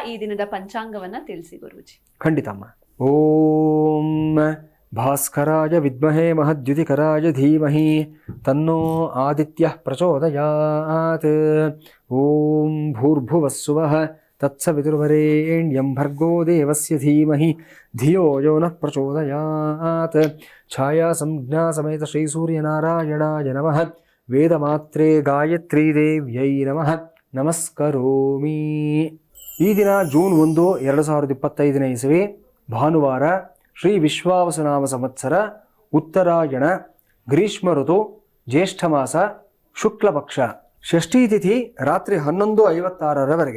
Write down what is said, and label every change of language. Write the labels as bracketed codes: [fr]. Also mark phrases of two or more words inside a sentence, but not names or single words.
[kn] ಈ ದಿನದ ಪಂಚಾಂಗವನ್ನ ತಿಳಿಸಿ ಗುರೂಜಿ. [sa] ಖಂಡಿತಮ್ಮ. ಓಂ ಭಾಸ್ಕರಾಯ ವಿದ್ಮಹೇ ಮಹದ್ಯುತಿಕರಾಯ ಧೀಮಹಿ ತನ್ನೋ ಆದಿತ್ಯ ಪ್ರಚೋದಯಾತ್. ಓಂ ಭೂರ್ಭುವಸ್ಸುವಃ ತತ್ಸವಿತುರ್ವರೆಣ್ಯಂ ಭರ್ಗೋ ದೇವಸ್ಯ ಧೀಮಹಿ ಧಿಯೋ ಯೋ ನಃ ಪ್ರಚೋದಯಾತ್. ಛಾಯಾ ಸಂಜ್ಞಾ ಸಮೇತ ಶ್ರೀ ಸೂರ್ಯನಾರಾಯಣಾಯ ನಮಃ. ವೇದಮಾತ್ರೇ ಗಾಯತ್ರೀ ದೇವ್ಯೈ ನಮಃ ನಮಸ್ಕರೋಮಿ. [kn] ಈ ದಿನ ಜೂನ್ 1, 2025ನೇ ಇಸವಿ, ಭಾನುವಾರ, ಶ್ರೀ ವಿಶ್ವಾವಸುನಾಮ ಸಂವತ್ಸರ, ಉತ್ತರಾಯಣ, ಗ್ರೀಷ್ಮ ಋತು, ಜ್ಯೇಷ್ಠ ಮಾಸ, ಶುಕ್ಲ ಪಕ್ಷ, ಷಷ್ಠಿ ತಿಥಿ ರಾತ್ರಿ 11:56ರವರೆಗೆ.